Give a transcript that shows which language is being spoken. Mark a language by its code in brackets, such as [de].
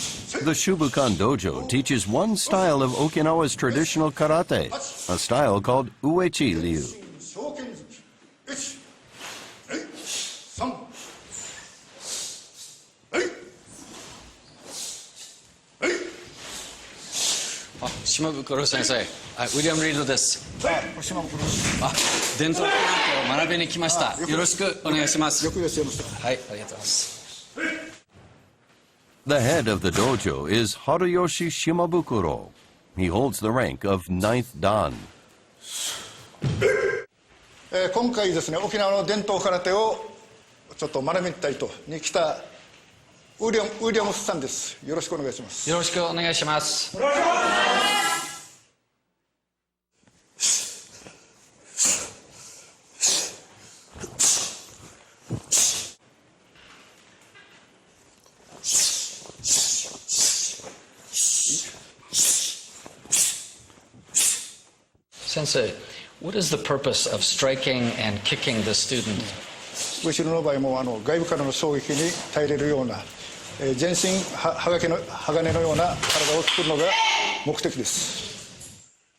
[en] The Shubukan Dojo teaches one style of Okinawa's traditional karate, a style called Uechi Ryu. Shimabukuro sensei. [ja] William Reed です。伝統karateを学びに来ました。よろしくお願いします。よくいらっしゃいました。はい、ありがとうございます。 [en] The head of the dojo is Haruyoshi Shimabukuro. He holds the rank of 9th Dan. [ja] 今回ですね、沖縄の伝統空手をちょっと学びたいとに来たウィリアムスさんです。よろしくお願いします。よろしくお願いします。 [en] Sensei, what is the purpose of striking and kicking the student? [ja] 後ろの場合も外部からの衝撃に耐えれるような全身鋼のような体を作るのが目的です。